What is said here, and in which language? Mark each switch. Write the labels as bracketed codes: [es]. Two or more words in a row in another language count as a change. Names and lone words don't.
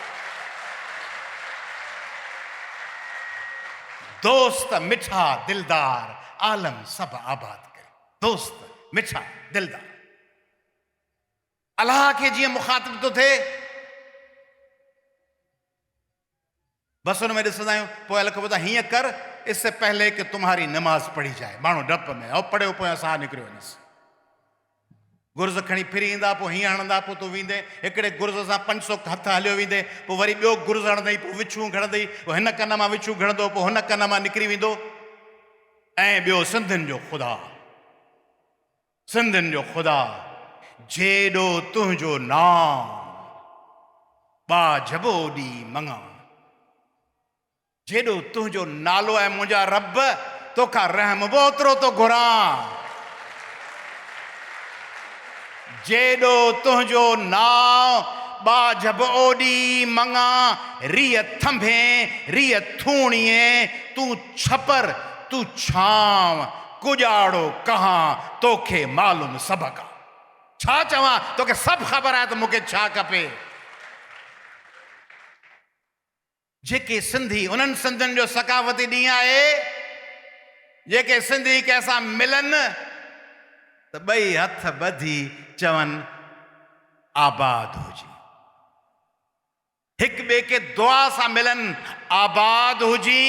[sd] दोस्त, मिठा, दिलदार, आलम सभु आबाद करे। दोस्त, मिठा, दिलदार। अल्लाह खे जीअं मुखातिब थो थिए, बस उन में ॾिसंदा आहियूं, पोइ लिखो था हीअं कर, [hi] इससे पहले कि तुम्हारी नमाज पढ़ी जाए। [sd] माण्हू डप में, ऐं पढ़ियो पोइ साह निकिरियो वञेसि। गुर्ज़ खणी फिरी ईंदा, पोइ हीअं हणंदा, पोइ तूं वेंदे हिकिड़े गुर्ज़ सां 500 हथ हलियो वेंदे, पोइ वरी ॿियो गुर्ज़ हणंदई, पोइ विछूं घणंदई, पोइ हिन कन मां विछूं घणंदो, पोइ हुन कन मां निकिरी वेंदो। ऐं ॿियो सिंधियुनि जो ख़ुदा, सिंधियुनि जो ख़ुदा, जेॾो तुंहिंजो नाम बा जबो ॾी मङा, जेॾो तुंहिंजो नालो आहे मुंहिंजा रब, तोखां रहम बि ओतिरो थो घुरां। जेॾो तुंहिंजो नाम बा जब ओॾी मङा, रीह थंभे रीह थूणीअ, तूं छपर तूं छांव, कुॼाड़ो कहां तोखे मालूम सभ का। छा चवां, तोखे सभु ख़बर आहे त मूंखे छा खपे। जेके सिंधी, उन्हनि सिंधियुनि जो सकाफ़ती ॾींहुं आहे जेके सिंधी कंहिंसां मिलनि त ॿई हथ ॿधी चवनि आबाद हुजे, हिक ॿिए खे दुआ सां मिलनि, आबाद हुजी।